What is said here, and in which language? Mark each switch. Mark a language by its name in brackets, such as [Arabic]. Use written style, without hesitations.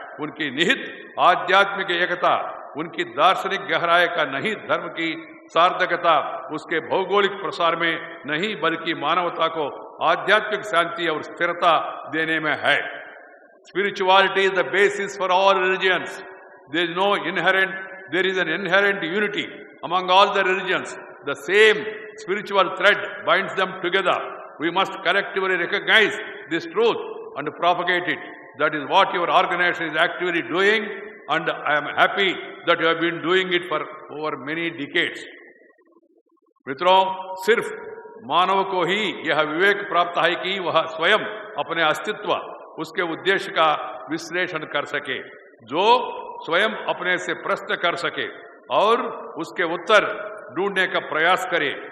[Hindi] उनकी निहित आध्यात्मिक एकता, उनकी दार्शनिक गहराई का नहीं, धर्म की सार्थकता उसके भौगोलिक प्रसार में नहीं, बल्कि मानवता को आध्यात्मिक शांति और स्थिरता देने में है। [English] Spirituality is the basis for all religions. There is an inherent unity among all the religions. The same spiritual thread binds them together. We must collectively recognize this truth and propagate it. That is what your organization is actively doing, and I am happy that you have been doing it for over many decades. [Hindi] मित्रों, सिर्फ मानव को ही यह विवेक प्राप्त है कि वह स्वयं अपने अस्तित्व, उसके उद्देश्य का विश्लेषण कर सके। जो स्वयं अपने से प्रश्न कर सके, और उसके उत्तर ढूंढने का प्रयास करें।